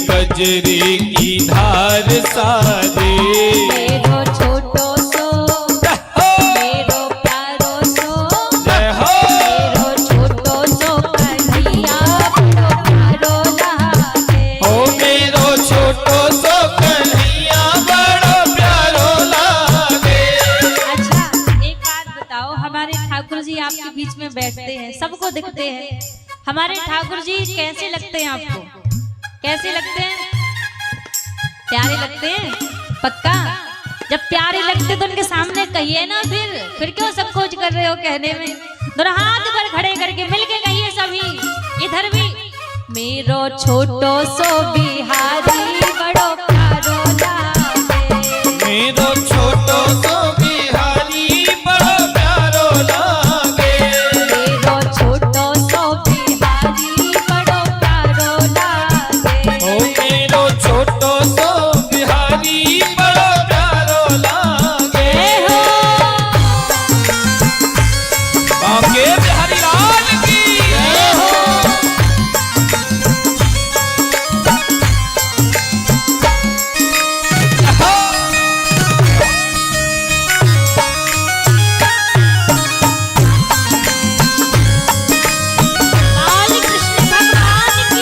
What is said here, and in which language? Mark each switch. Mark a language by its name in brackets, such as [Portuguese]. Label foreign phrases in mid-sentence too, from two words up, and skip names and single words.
[Braj] कजरे की धार साजे मेरो छोटो सो मेरो प्यारो सो [Hindi] जय हो [Braj] मेरो छोटो सो कन्हैया बड़ो प्यारो लागे ओ मेरो छोटो सो कन्हैया बड़ो प्यारो लागे। [Hindi] अच्छा एक बात बताओ, हमारे ठाकुर जी आपके बीच में बैठते हैं, सबको दिखते हैं, हमारे ठाकुर जी कैसे लगते हैं आपको? कैसे लगते हैं? प्यारे लगते हैं? पक्का? जब प्यारे लगते तो उनके सामने कहिए ना, फिर क्यों सब खोज कर रहे हो कहने में? दोनों हाथ पर खड़े करके मिलके कहिए सभी, इधर भी। [Braj] मेरो छोटो सो बिहारी बड़ो प्यारो लागे मेरो छोटो सो बिहारी बड़ो प्यारो लागे मेरो छोटो सो बिहारी बड़ो प्यारो लागे ओ मेरो छोटो सो बिहारी बड़ो प्यारो लागे। [Hindi] बांके बिहारी लाल की जय हो। लाल कृष्ण भगवान की